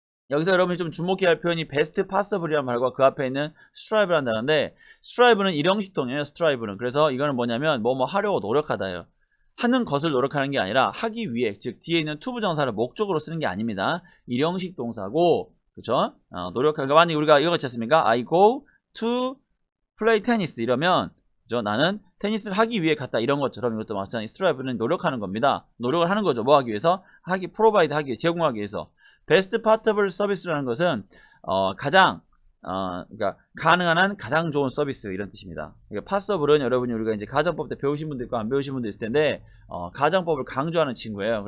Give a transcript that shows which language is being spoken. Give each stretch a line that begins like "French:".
Korean: 여기서 여러분이 좀 주목해야 할 표현이 best possible이라는 말과 그 앞에 있는 strive라는 단어인데 strive는 일형식동이에요. strive는 그래서 이거는 뭐냐면 뭐뭐 하려고 노력하다예요. 하는 것을 노력하는 게 아니라 하기 위해 즉 뒤에 있는 to 부정사를 목적으로 쓰는 게 아닙니다. 일형식 동사고 그쵸? 노력하니까 만약에 우리가 이거 같지 않습니까?
English: I go to play tennis
Korean: 이러면 그죠? 나는 테니스를 하기 위해 갔다 이런 것처럼 이것도 마찬가지 strive는 노력하는 겁니다. 노력을 하는 거죠. 뭐 하기 위해서? provide 하기 위해 제공하기 위해서 베스트 파트블 서비스라는 것은 가장 그러니까 가능한 한 가장 좋은 서비스 이런 뜻입니다. 그러니까 파서블은 여러분이 우리가 이제 가정법 때 배우신 분도 있고 안 배우신 분도 있을 텐데 가정법을 강조하는 친구예요.